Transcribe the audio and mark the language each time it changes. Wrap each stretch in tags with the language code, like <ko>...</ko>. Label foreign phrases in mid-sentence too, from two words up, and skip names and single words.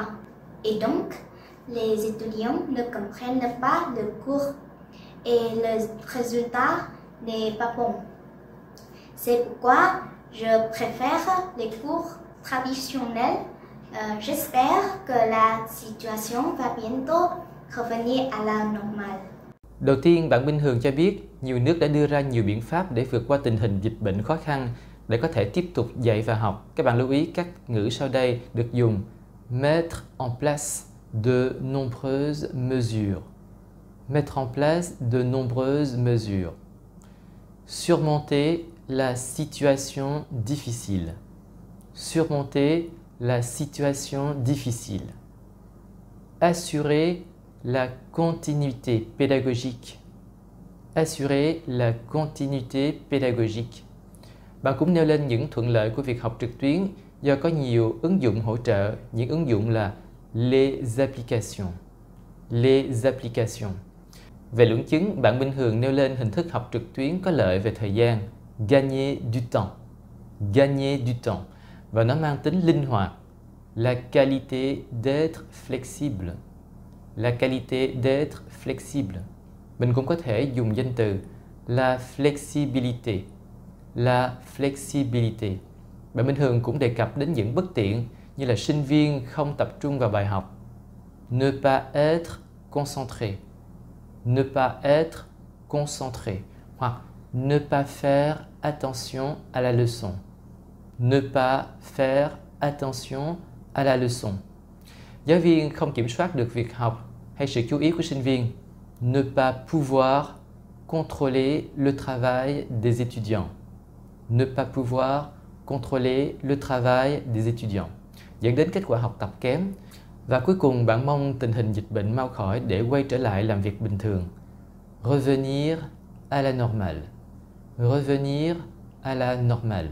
<fr>Et donc, les étudiants ne comprennent pas le cours et le résultat n'est pas bon. C'est pourquoi je préfère les cours traditionnels. J'espère que la situation va bientôt revenir à la normale.</fr> <vi>Đầu tiên, bạn Minh Hường cho biết nhiều nước đã đưa ra nhiều biện pháp để vượt qua tình hình dịch bệnh khó khăn để có thể tiếp tục dạy và học. Các bạn lưu ý các ngữ sau đây được dùng:</vi> <fr>mettre en place de nombreuses mesures. Mettre en place de nombreuses mesures. Surmonter la situation difficile. Surmonter la situation difficile. Assurer la continuité pédagogique. Assurer la continuité pédagogique.</fr> <vi>Bạn cũng nêu lên những thuận lợi của việc học trực tuyến do có nhiều ứng dụng hỗ trợ. Những ứng dụng là</vi> <fr>les applications. Les applications.</fr> <vi>Về luận chứng, bạn Minh Hường nêu lên hình thức học trực tuyến có lợi về thời gian,</vi> <fr>gagner du temps. Gagner du temps.</fr> <vi>Và nó mang tính linh hoạt.</vi> <fr>La qualité d'être flexible. La qualité d'être flexible.</fr> <vi>Mình cũng có thể dùng danh từ</vi> <fr>la flexibilité. La flexibilité.</fr> <vi>Bạn Minh Hường cũng đề cập đến những bất tiện như là sinh viên không tập trung vào bài học.</vi> <fr>Ne pas être concentré. Ne pas être concentré. Hoặc ne pas faire attention à la leçon. Ne pas faire attention à la leçon.</fr> <vi>Giáo viên không kiểm soát được việc học hay sự chú ý của sinh viên.</vi> <fr>Ne pas pouvoir contrôler le travail des étudiants. Ne pas pouvoir contrôler le travail des étudiants.</fr> <vi>Dẫn đến kết quả học tập kém. Và cuối cùng, bạn mong tình hình dịch bệnh mau khỏi để quay trở lại làm việc bình thường.</vi> <fr>Revenir à la normale. Revenir à la normale.</fr>